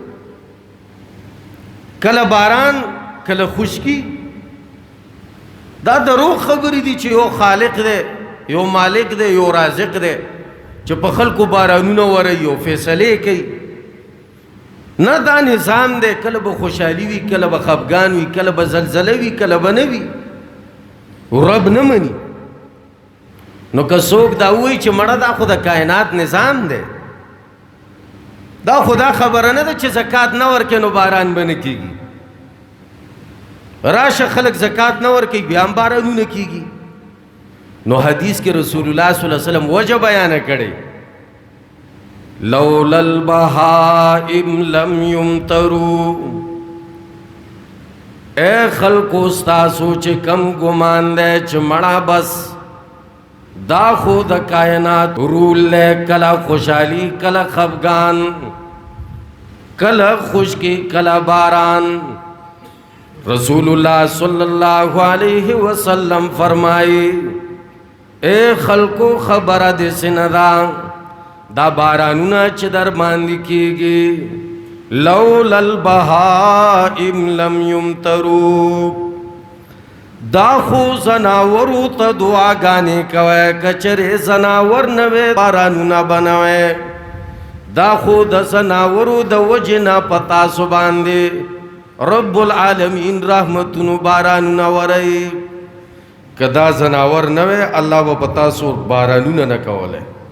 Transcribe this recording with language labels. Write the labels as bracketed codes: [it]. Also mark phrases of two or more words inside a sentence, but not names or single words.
[ps] کله باران کله خشکی دا دروغ خبرې دي چې یو خالق دی یو مالک دی یو رازق دی چې په خلکو بارانونه وروي یو فیصلې کوي نه دا نظام دی کله به خوشحالي وي کله به خفګان وي کله به زلزله وي کله به نه وي رب نه مني نو که څوک دا وایي چې مړه دا خو د کائنات نظام دی دا خو دا خبره نه ده چې زکات نه ورکوي نو باران به نه کېږي راشه خلک زکات نه ورکوي بیا هم بارانونه کېږي نو حدیث کې رسول الله [ar] صلی الله علیه وسلم [ps] وجه بیانه کړی [ar] لولا البهائم لم يمطروا [ps] اے خلقو ستاسو چې کم ګمان دی چې مړه بس دا خو د کائنات رول دی کله خوشحالي کله خفګان کله خشکی کله باران رسول الله [ar] صلی الله علیه وسلم [ps] فرمائی اے خلقو خبره دې سندا دا بارانونه چې در باندې کېږي [ar] لولا البهائم لم يمطروا [ps] دا خو زناورو ته دعاګانې کوي کچرې زناور نه وی بارانونه بنوي دا خو د زناورو د وجې نه په تاسو باندې [ar] رب العالمین [ps] رحمتونو بارانونه وروي که دا زناور نه وی الله به په تاسو بارانونه نه کولی